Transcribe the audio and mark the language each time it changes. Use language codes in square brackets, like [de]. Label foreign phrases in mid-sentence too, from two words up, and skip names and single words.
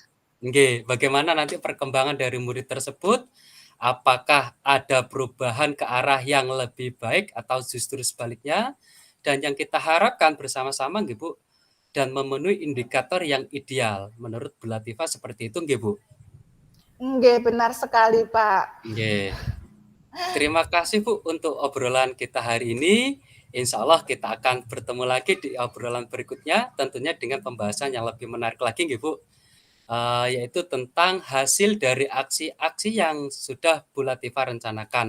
[id] nggih, bagaimana nanti perkembangan dari murid tersebut, apakah ada perubahan ke arah yang lebih baik atau justru sebaliknya? Dan yang kita harapkan bersama-sama nggih, Bu, dan memenuhi indikator yang ideal menurut Bu Latifah seperti itu nggih, Bu? Nggih, benar sekali Pak. Nggih. Terima kasih, Bu, untuk obrolan kita hari ini. [ar] إن شاء الله [id] kita akan bertemu lagi di obrolan berikutnya, tentunya dengan pembahasan yang lebih menarik lagi nggih, Bu, yaitu tentang hasil dari aksi-aksi yang sudah Bu Latifah rencanakan.